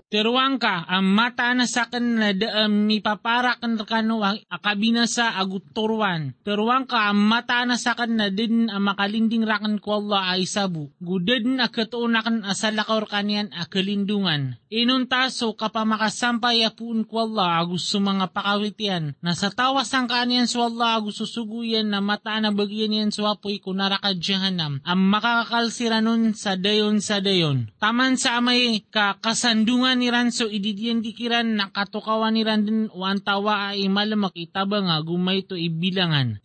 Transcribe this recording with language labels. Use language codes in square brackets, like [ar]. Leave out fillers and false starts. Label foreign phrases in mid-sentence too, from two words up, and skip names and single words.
[mrw] Teruang ka mataan na sakin na mipaparakan kano akabinasa aguturwan. Teruang ka mataan na sakin na din makalinding rakan ko Allah ay sabu. Gudad na katuunakan asalakaw kanyan akalindungan. Inuntaso kapamakasampay apun ko Allah gusto mga pakawitian. Nasa tawas ang kanyan so Allah gusto suguyan na mataan na bagyan yan so apoy kunarakad jahanam. Ang makakakalsira nun sa dayon. Taman sa amay kakasandungan ni Ranso ididiyan dikiran na katukawan ni Randin wantawa ay malamak itaba nga gumay to ibilangan.